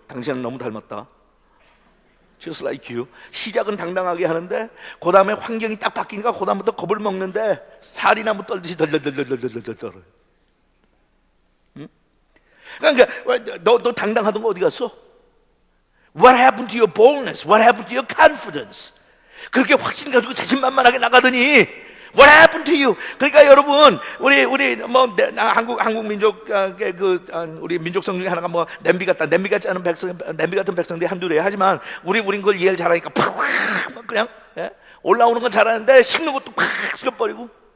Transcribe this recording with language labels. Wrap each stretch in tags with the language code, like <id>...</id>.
<ko>당신은 너무 닮았다.</ko> <en>Just like you.</en> <ko>시작은 당당하게 하는데 그 다음에 환경이 딱 바뀌니까 그 다음부터 겁을 먹는데 살이나무 떨듯이 덜덜덜덜덜덜덜. 그러니까 너 당당하던 거 어디 갔어?</ko> <en>What happened to your boldness? What happened to your confidence?</en> <ko>그렇게 확신 가지고 자신만만하게 나가더니</ko> <en>What happened to you?</en> <ko>그러니까 여러분, 우리 한국 민족 우리 민족성 중에 하나가 뭐 냄비 같지 않은 백성, 냄비 같은 백성들이 한둘이에요. 하지만 우린 그걸 이해를 잘하니까 팍 그냥 올라오는 건 잘하는데 식는 것도 팍 식어버리고.</ko>